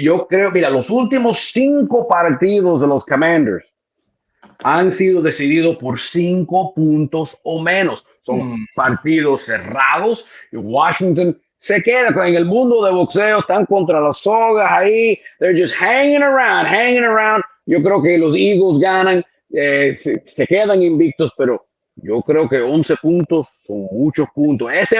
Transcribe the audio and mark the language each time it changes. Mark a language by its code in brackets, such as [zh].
[es] Yo creo, mira, los últimos 5 partidos de los Commanders han sido decididos por 5 puntos o menos. Son partidos cerrados y Washington se queda en el mundo de boxeo, están contra las sogas ahí. [en] They're just hanging around. [es] Yo creo que los Eagles ganan, se quedan invictos, pero yo creo que 11 puntos son muchos puntos.